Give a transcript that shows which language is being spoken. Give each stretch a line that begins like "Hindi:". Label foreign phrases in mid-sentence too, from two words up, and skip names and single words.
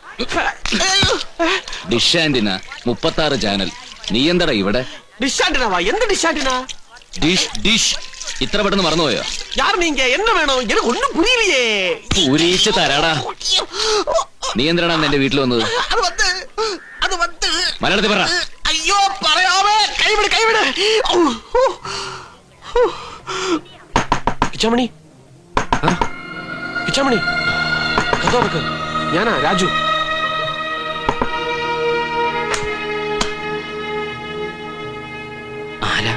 Malayalam: ഡിഷ് ആന്റിന 36 ചാനൽ. നീ എന്താടാ ഇവിടെ? ഡിഷാന്റിനാ? എന്ത് ഡിഷാന്റിനാ? ഡിഷ് ഡിഷ് ഇത്ര പെട്ടെന്ന് മറന്നുപോയോ?
Tamil: யார் நீங்க என்ன வேணும் எனக்கு ஒண்ணும் புரியலையே.
Malayalam: പൂരിച്ച് തരാടാ. നീ എന്തിനാണ് എന്റെ വീട്ടിൽ വന്നത്?
Tamil: அது வந்து
Malayalam: മലയാളത്തിൽ പറ. ஐயோ പറയാമേ കൈവിട് കിച്ചാമണി കിച്ചാമണി കഥ വെക്ക്. ഞാനാ രാജു. ആരാ?